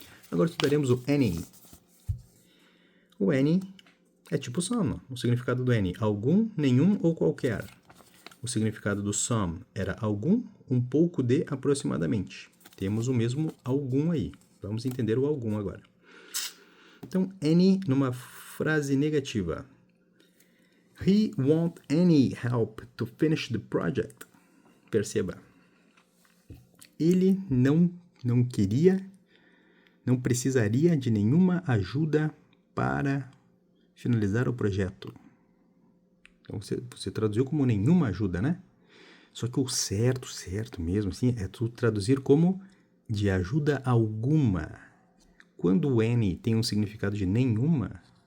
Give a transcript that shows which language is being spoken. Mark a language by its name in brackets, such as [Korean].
[Portuguese] Agora estudaremos o any. O any é tipo some, o significado do any, algum, nenhum ou qualquer. O significado do some era algum, um pouco de, aproximadamente. Temos o mesmo algum aí. Vamos entender o algum agora. Então, any numa frase negativa. [English] He won't any help to finish the project. [Portuguese] Perceba. Ele não queria, não precisaria de nenhuma ajuda para finalizar o projeto. Então, você traduziu como nenhuma ajuda, né? Só que o certo mesmo, assim, é tu traduzir como de ajuda alguma. Quando o any tem um significado de nenhuma,